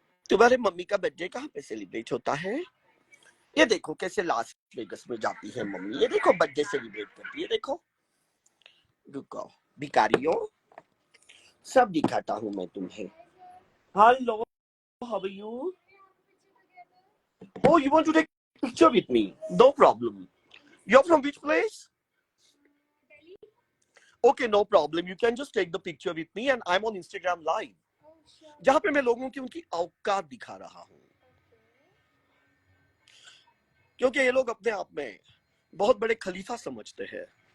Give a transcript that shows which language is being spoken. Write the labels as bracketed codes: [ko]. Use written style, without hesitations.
[hi] तुम्हारे मम्मी का बर्थडे कहाँ पे सेलिब्रेट होता है? ये देखो कैसे लास वेगस में जाती है मम्मी, ये देखो बर्थडे सेलिब्रेट करती है, देखो। रुको भिखारियों, सब दिखाता हूँ मैं तुम्हें। [en] Hello, how are you? Oh, you want to take picture with me? No problem. You're from which place? Okay, no problem. You can just take the picture with me and I'm on Instagram live. [hi] जहाँ पे मैं लोगों की उनकी औकात दिखा रहा हूँ, क्योंकि ये लोग अपने आप में बहुत बड़े खलीफा समझते हैं।